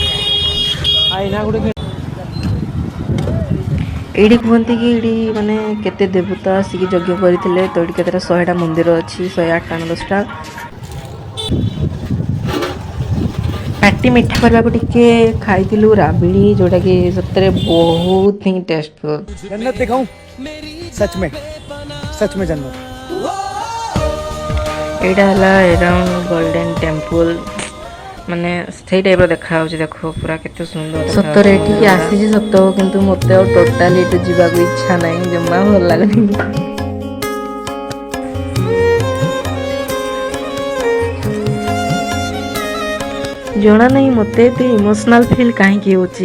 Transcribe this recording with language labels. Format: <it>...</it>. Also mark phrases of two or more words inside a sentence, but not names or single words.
<or>ଏଇଠି କୁହନ୍ତି କି ଏଇଠି ମାନେ କେତେ ଦେବତା ଆସିକି ଯଜ୍ଞ କରିଥିଲେ, ତ ଏଇଠି କେତେଟା 100ଟା ମନ୍ଦିର ଅଛି, 108ଟା ନା 10ଟା। ପାଟି ମିଠା କରିବାକୁ ଟିକେ ଖାଇଥିଲୁ ରାବିଡ଼ି, ଯୋଉଟାକି ସତରେ ବହୁତ ହିଁ ଟେଷ୍ଟଫୁଲ୍।</or> <hi>जन्नत दिखाऊं? सच में, सच में जन्नत।</hi> <or>ଏଇଟା ହେଲା ଏରାଉଣ୍ଡ ଗୋଲ୍ଡେନ ଟେମ୍ପୁଲ, ମାନେ ସେଇ ଟାଇପ୍ର ଦେଖାଯାଉଛି। ଦେଖ ପୁରା କେତେ ସୁନ୍ଦର ସତରେ ଏଠିକି ଆସିଛି ସତ, କିନ୍ତୁ ମୋତେ ଆଉ ଟୋଟାଲି ଏଠୁ ଯିବାକୁ ଇଚ୍ଛା ନାହିଁ, ଜମା ଭଲ ଲାଗୁନି। ଜଣା ନାହିଁ ମୋତେ ଏତେ</or> <en>emotional feel</en> <or>କାହିଁକି ହେଉଛି।</or>